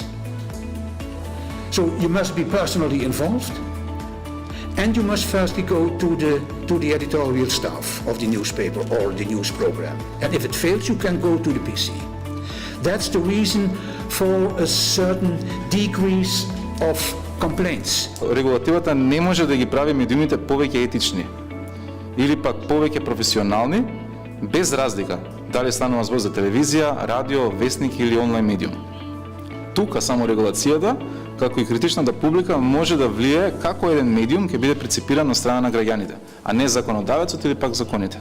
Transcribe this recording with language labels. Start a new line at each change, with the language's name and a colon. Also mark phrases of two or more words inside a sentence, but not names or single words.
English: So you must be personally involved, and you must firstly go to the editorial staff of the newspaper or the news program. And if it fails, you can go to the PC. That's the reason for a certain decrease of complaints.
Macedonian: Регулативата не може да ги прави медиумите повеќе етични или пак повеќе професионални, без разлика дали станува збор за телевизија, радио, вестник или онлайн медиум. Тука само регулацијата, како и критичната публика, може да влие како еден медиум ќе биде преципиран од страна на граѓаните, а не законодавецот или пак законите.